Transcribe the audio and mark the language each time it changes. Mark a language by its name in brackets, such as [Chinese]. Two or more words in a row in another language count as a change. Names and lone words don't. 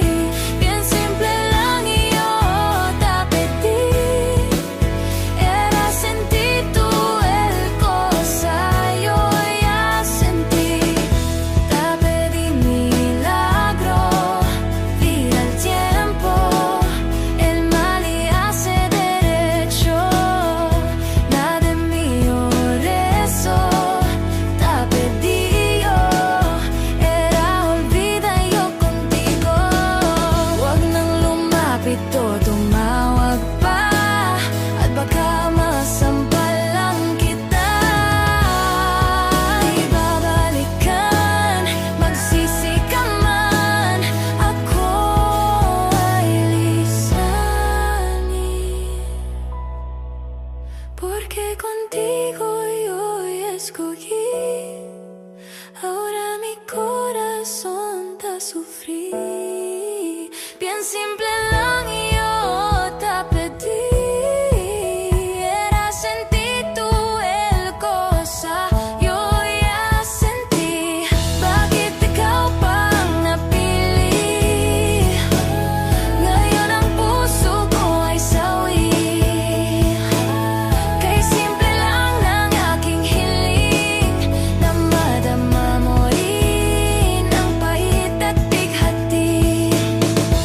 [Chavacano] Bien simple lang y yo te pedí, era sentir tú el cosa, yo ya sentí. Te pedí milagro, vira el tiempo, el mal y hace derecho. [Filipino] Tumawag pa at baka masampal lang kita. Di babalikan, magsisi ka man, ako ay lisanin. [Chavacano] Porque contigo yo escogí, ahora mi corazón te sufrí. Bien simple lang yo te pedí, era sentir tú el cosa, yo ya sentí. [Filipino] Bakit ikaw pang napili? Ngayon ang puso ko ay sawi. Kay simple lang ng aking hiling, na madama mo rin ang pait at bighati.